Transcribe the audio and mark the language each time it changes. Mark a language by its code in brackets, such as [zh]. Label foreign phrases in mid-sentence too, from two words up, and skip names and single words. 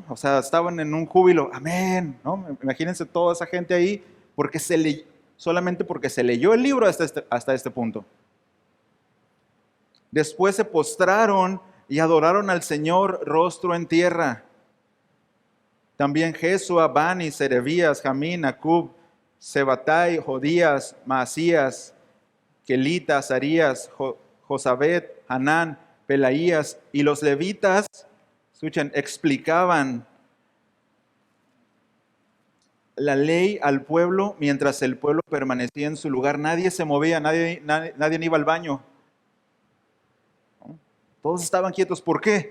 [es] O sea, estaban en un júbilo, amén, ¿no? Imagínense toda esa gente ahí, solamente porque se leyó el libro hasta este punto. Después se postraron y adoraron al Señor rostro en tierra. También Jesúa, Bani, Serebías, Jamín, Acub, Sebatai, Jodías, Maasías, Kelita, Azarías, Josabet, Hanán, Pelaías y los levitas, escuchen, explicaban la ley al pueblo mientras el pueblo permanecía en su lugar. Nadie se movía, nadie iba al baño. Todos estaban quietos. ¿Por qué?